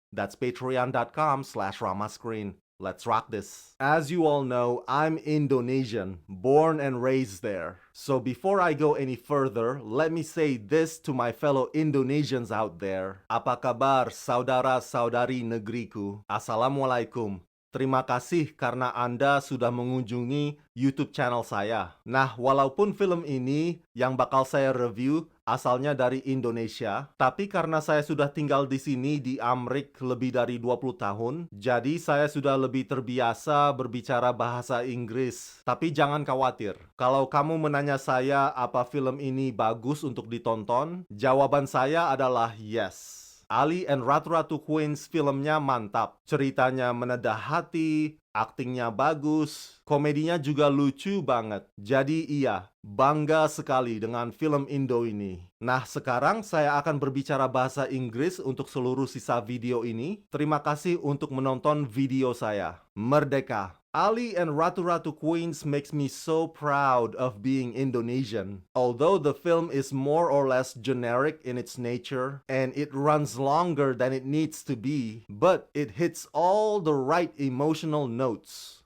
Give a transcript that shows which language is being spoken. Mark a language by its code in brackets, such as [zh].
[en] That's patreon.com/ramascreen. Let's rock this. As you all know, I'm Indonesian, born and raised there. So before I go any further, let me say this to my fellow Indonesians out there. [id] Apa kabar saudara-saudari negeriku? Assalamualaikum. Terima kasih karena Anda sudah mengunjungi YouTube channel saya. Nah, walaupun film ini yang bakal saya review asalnya dari Indonesia, tapi karena saya sudah tinggal di sini di Amerika lebih dari 20 tahun, jadi saya sudah lebih terbiasa berbicara bahasa Inggris. Tapi jangan khawatir, kalau kamu menanya saya apa film ini bagus untuk ditonton, jawaban saya adalah [en] yes. [id] Ali and Ratu Ratu Queens filmnya mantap. Ceritanya menedah hati, aktingnya bagus, komedinya juga lucu banget. Jadi iya, bangga sekali dengan film Indo ini. Nah, sekarang saya akan berbicara bahasa Inggris untuk seluruh sisa video ini. Terima kasih untuk menonton video saya. Merdeka! [en] Ali and Ratu Ratu Queens makes me so proud of being Indonesian. Although the film is more or less generic in its nature, and it runs longer than it needs to be, but it hits all the right emotional notes.